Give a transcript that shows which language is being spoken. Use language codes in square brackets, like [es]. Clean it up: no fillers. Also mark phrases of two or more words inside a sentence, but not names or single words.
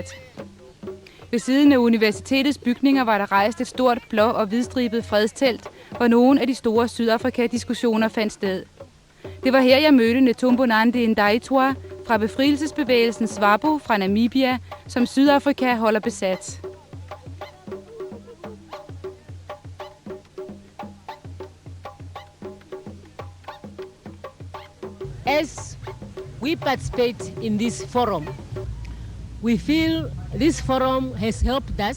[da] Ved siden af universitetets bygninger var der rejst et stort blå- og hvidstribet fredstelt, hvor nogle af de store Sydafrika-diskussioner fandt sted. Det var her, jeg mødte Netumbo Nandi Ndaitwah fra befrielsesbevægelsen SWAPO fra Namibia, som Sydafrika holder besat. [en] As we participate in this forum, we feel this forum has helped us